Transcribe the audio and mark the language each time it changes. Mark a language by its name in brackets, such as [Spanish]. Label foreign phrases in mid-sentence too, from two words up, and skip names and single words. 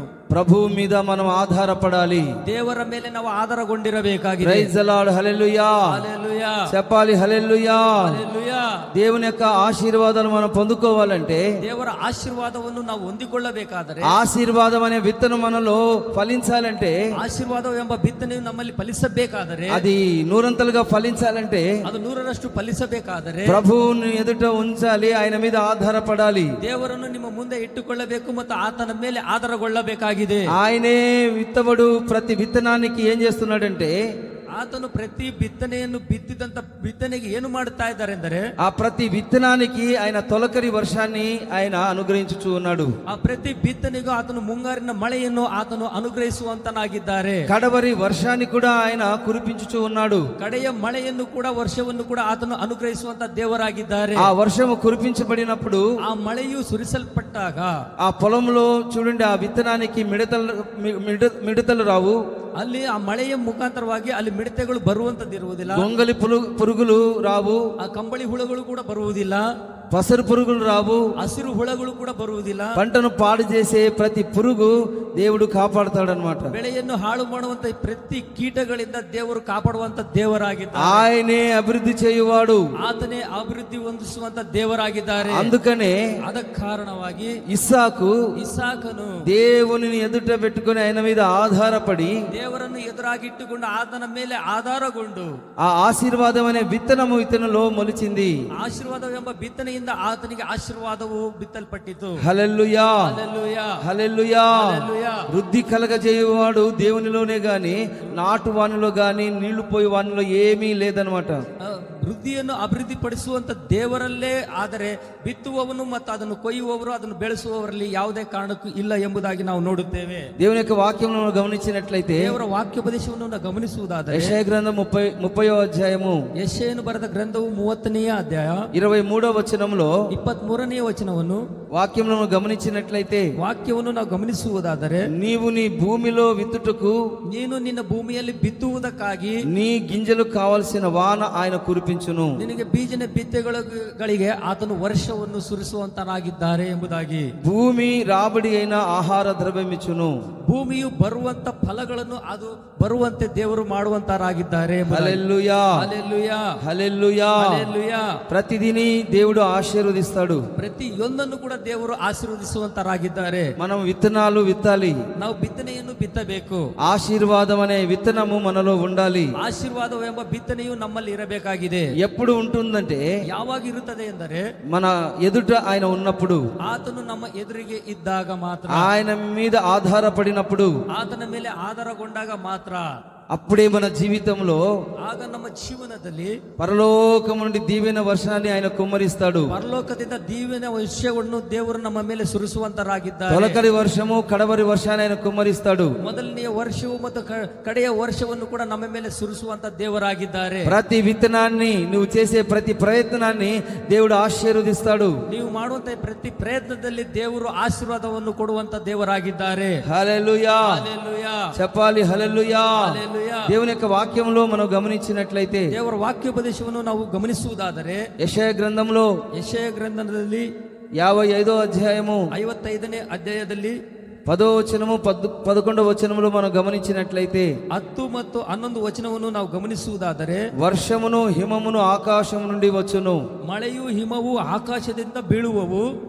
[Telugu] ప్రభువు మీద మనం ఆధారపడాలి. [Kannada] ದೇವರ ಮೇಲೆ ನಾವು ಆಧಾರಗೊಂಡಿರಬೇಕಾಗಿದೆ. [English] Praise the Lord, [Telugu] హల్లెలూయా, హల్లెలూయా, చెప్పాలి హల్లెలూయా. హల్లెలూయా. దేవుని యొక్క ఆశీర్వాదాలు మనం పొందుకోవాలంటే, [Kannada] ದೇವರ ಆಶೀರ್ವಾದವನ್ನು ನಾವು ಹೊಂದಿಕೊಳ್ಳಬೇಕಾದರೆ, [Telugu] ఆశీర్వాదం అనే విత్తనం మనలో ఫలించాలంటే, [Kannada] ಆಶೀರ್ವಾದ ಎಂಬ ಬಿತ್ತನೆಯು ನಮ್ಮಲ್ಲಿ ಫಲಿಸಬೇಕಾದರೆ, [Telugu] అది నూరంతలుగా ఫలించాలంటే [Kannada] ಅದು 100ರಷ್ಟು ಫಲಿಸಬೇಕಾದರೆ [Telugu] ప్రభువుని ఎదుట ఉంచాలి, ఆయన మీద ఆధారపడాలి. [Kannada] ದೇವರನ್ನು ನಿಮ್ಮ ಮುಂದೆ ಇಟ್ಟುಕೊಳ್ಳಬೇಕು ಮತ್ತು ಆತನ ಮೇಲೆ ಆಧಾರಗೊಳ್ಳಬೇಕಾಗಿದೆ. [Telugu] ఆయనే విత్తబడు ప్రతి విత్తనానికి ఏం చేస్తున్నాడంటే, [Kannada] ಆತನು ಪ್ರತಿ ಬಿತ್ತನೆಯನ್ನು ಬಿತ್ತಿದಂತ ಬಿತ್ತನೆಗೆ ಏನು ಮಾಡುತ್ತಾ ಇದ್ದಾರೆ ಎಂದರೆ, [Telugu] ఆ ప్రతి విత్తనానికి ఆయన తొలకరి వర్షాన్ని ఆయన అనుగ్రహించుచూ ఉన్నాడు. [Kannada] ಆ ಪ್ರತಿ ಬಿತ್ತನೆಗೂ ಆತನು ಮುಂಗಾರಿನ ಮಳೆಯನ್ನು ಆತನು ಅನುಗ್ರಹಿಸುವಂತನಾಗಿದ್ದಾರೆ. [Telugu] కడవరి వర్షాన్ని కూడా ఆయన కురిపించుచూ ఉన్నాడు. [Kannada] ಕಡೆಯ ಮಳೆಯನ್ನು ಕೂಡ ವರ್ಷವನ್ನು ಕೂಡ ಆತನು ಅನುಗ್ರಹಿಸುವಂತ ದೇವರಾಗಿದ್ದಾರೆ. [Telugu] ఆ వర్షము కురిపించబడినప్పుడు, [Kannada] ಆ ಮಳೆಯು ಸುರಿಸಲ್ಪಟ್ಟಾಗ [Telugu] ఆ పొలంలో చూడండి, ఆ విత్తనానికి మిడతలు రావు, [Kannada] ಅಲ್ಲಿ ಆ ಮಳೆಯ ಮುಖಾಂತರವಾಗಿ ಅಲ್ಲಿ ಮಿಡತೆಗಳು ಬರುವಂತದ್ದಿರುವುದಿಲ್ಲ, [Telugu] గొంగలి పురుగులు రావు, [Kannada] ಆ ಕಂಬಳಿ ಹುಳುಗಳು ಕೂಡ ಬರುವುದಿಲ್ಲ, [Telugu] పసరు పురుగులు రావు, [Kannada] ಹಸಿರು ಹುಳುಗಳು ಕೂಡ ಬರುವುದಿಲ್ಲ. [Telugu] పంటను పాడు చేసే ప్రతి పురుగు దేవుడు కాపాడుతాడనమాట. [Kannada] ಬೆಳೆಯನ್ನು ಹಾಳು ಮಾಡುವಂತ ಪ್ರತಿ ಕೀಟಗಳಿಂದ ದೇವರು ಕಾಪಾಡುವಂತ ದೇವರಾಗಿದ್ದಾರೆ. [Telugu] ఆయనే అభివృద్ధి చేయువాడు, [Kannada] ಆತನೇ ಅಭಿವೃದ್ಧಿ ಹೊಂದಿಸುವಂತ ದೇವರಾಗಿದ್ದಾರೆ. [Telugu] అందుకనే [Kannada] ಅದಕ್ಕೆ ಕಾರಣವಾಗಿ ಇಸಾಕನು [Telugu] దేవుని ఎదుట పెట్టుకుని ఆయన మీద ఆధారపడి, [Kannada] ದೇವರನ್ನು ಎದುರಾಗಿಟ್ಟುಕೊಂಡು ಆತನ ಮೇಲೆ ಆಧಾರಗೊಂಡು [Telugu] ఆ ఆశీర్వాదం అనే విత్తనము ఇతనిలో మొలిచింది. [Kannada] ಆಶೀರ್ವಾದವೆಂಬ ಬಿತ್ತನೆಯಿಂದ ಆತನಿಗೆ ಆಶೀರ್ವಾದವು ಬಿತ್ತಲ್ಪಟ್ಟಿತು. [Telugu] హల్లెలూయా, హల్లెలూయా, హల్లెలూయా. హల్లెలూయా. వృద్ధి కలగజేయువాడు దేవునిలోనే గాని నాటు వానిలో గాని నీళ్లు పోయి వానిలో ఏమీ లేదనమాట. [Kannada] ವೃದ್ಧಿಯನ್ನು ಅಭಿವೃದ್ಧಿಪಡಿಸುವಂತ ದೇವರಲ್ಲೇ, ಆದರೆ ಬಿತ್ತುವವನು ಮತ್ತು ಅದನ್ನು ಕೊಯ್ಯುವವರು ಅದನ್ನು ಬೆಳೆಸುವವರಲ್ಲಿ ಯಾವುದೇ ಕಾರಣಕ್ಕೂ ಇಲ್ಲ ಎಂಬುದಾಗಿ ನಾವು ನೋಡುತ್ತೇವೆ. [Telugu] దేవుని యొక్క వాక్యమును గమనించినట్లయితే, [Kannada] ದೇವರ ವಾಕ್ಯೋಪದೇಶವನ್ನು ನಾವು ಗಮನಿಸುವುದಾದರೆ, [Telugu] యెషయా గ్రంథం 30వ అధ్యాయము [Kannada] ಯೆಶಾಯನು ಬರೆದ ಗ್ರಂಥವು 30ನೇ ಅಧ್ಯಾಯ [Telugu] 23వ వచనంలో [Kannada] 23ನೇ ವಚನವನ್ನು [Telugu] వాక్యములను గమనించినట్లయితే, [Kannada] ವಾಕ್ಯವನ್ನು ನಾವು ಗಮನಿಸುವುದಾದರೆ, [Telugu] నీవు నీ భూమిలో విత్తుటకు [Kannada] ನೀನು ನಿನ್ನ ಭೂಮಿಯಲ್ಲಿ ಬಿತ್ತುವುದಕ್ಕಾಗಿ [Telugu] నీ గింజలు కావలసిన వాన ఆయన కురిపించును, [Kannada] ನಿನಗೆ ಬೀಜನ ಬಿತ್ತನೆಗಳಿಗೆ ಆತನು ವರ್ಷವನ್ನು ಸುರಿಸುವಂತನಾಗಿದ್ದಾರೆ ಎಂಬುದಾಗಿ, [Telugu] భూమి రాబడి అయిన ఆహార ద్రవ్యమిచ్చును, [Kannada] ಭೂಮಿಯು ಬರುವಂತ ಫಲಗಳನ್ನು ಅದು ಬರುವಂತೆ ದೇವರು ಮಾಡುವಂತರಾಗಿದ್ದಾರೆ. [Telugu] హల్లెలూయా, [Kannada] ಹಲ್ಲೆಲೂಯಾ, [Telugu] హల్లెలూయా. [Kannada] ಹಲ್ಲೆಲೂಯಾ. [Telugu] ప్రతిదిని దేవుడు ఆశీర్వదిస్తాడు. [Kannada] ಪ್ರತಿಯೊಂದನ್ನು ಕೂಡ ದೇವರು ಆಶೀರ್ವದಿಸುವಂತರಾಗಿದ್ದಾರೆ. [Telugu] మనం విత్తనాలు విత్తాలి, [Kannada] ನಾವು ಬಿತ್ತನೆಯನ್ನು ಬಿತ್ತಬೇಕು. [Telugu] ఆశీర్వాదం అనే విత్తనము మనలో ఉండాలి. [Kannada] ಆಶೀರ್ವಾದವೆಂಬ ಬಿತ್ತನೆಯು ನಮ್ಮಲ್ಲಿ ಇರಬೇಕಾಗಿದೆ. [Telugu] ఎప్పుడు ఉంటుందంటే, [Kannada] ಯಾವಾಗ ಇರುತ್ತದೆ ಎಂದರೆ, [Telugu] మన ఎదుట ఆయన ఉన్నప్పుడు, [Kannada] ಆತನು ನಮ್ಮ ಎದುರಿಗೆ ಇದ್ದಾಗ ಮಾತ್ರ, [Telugu] ఆయన మీద ఆధారపడినప్పుడు, [Kannada] ಆತನ ಮೇಲೆ ಆಧಾರಗೊಂಡಾಗ ಮಾತ್ರ, [Telugu] అప్పుడే మన జీవితంలో [Kannada] ಆಗ ನಮ್ಮ ಜೀವನದಲ್ಲಿ [Telugu] పరలోకము నుండి దీవెన వర్షాన్ని ఆయన కుమ్మరిస్తాడు. [Kannada] ಪರಲೋಕದಿಂದ ದೀವಿನ ವರ್ಷವನ್ನು ದೇವರು ನಮ್ಮ ಮೇಲೆ ಸುರಿಸುವಂತರಾಗಿದ್ದಾರೆ. [Telugu] తొలకరి వర్షము కడవరి వర్షాన్ని ఆయన కుమ్మరిస్తాడు. [Kannada] ಮೊದಲನೆಯ ವರ್ಷವು ಮತ್ತು ಕಡೆಯ ವರ್ಷವನ್ನು ಕೂಡ ನಮ್ಮ ಮೇಲೆ ಸುರಿಸುವಂತ ದೇವರಾಗಿದ್ದಾರೆ. [Telugu] ప్రతి విత్తనాన్ని, నువ్వు చేసే ప్రతి ప్రయత్నాన్ని దేవుడు ఆశీర్వదిస్తాడు. [Kannada] ನೀವು ಮಾಡುವಂತ ಪ್ರತಿ ಪ್ರಯತ್ನದಲ್ಲಿ ದೇವರು ಆಶೀರ್ವಾದವನ್ನು ಕೊಡುವಂತ ದೇವರಾಗಿದ್ದಾರೆ. [Telugu] హల్లెలూయా, [Kannada] ಹಲ್ಲೆಲೂಯಾ. [Telugu] చెప్పాలి హల్లెలూయా. [Kannada] ಹಲ್ಲೆಲೂಯಾ. [Telugu] దేవుని యొక్క వాక్యంలో మనం గమనించినట్లయితే, [Kannada] ದೇವರ ವಾಕ್ಯೋಪದೇಶವನ್ನು ನಾವು ಗಮನಿಸುವುದಾದರೆ, [Telugu] యెషయా గ్రంథంలో [Kannada] ಯೆಶಾಯ ಗ್ರಂಥದಲ್ಲಿ [Telugu] 55వ అధ్యాయము [Kannada] 55ನೇ ಅಧ್ಯಾಯದಲ್ಲಿ [Telugu] 10వ వచనము 11వ వచనములో మనం గమనించినట్లయితే, [Kannada] 10 ಮತ್ತು 11 ವಚನವನ್ನು ನಾವು ಗಮನಿಸುವುದಾದರೆ, [Telugu] వర్షమును హిమమును ఆకాశం నుండి వచ్చును. [Kannada] ಮಳೆಯು ಹಿಮವು ಆಕಾಶದಿಂದ ಬೀಳುವವು.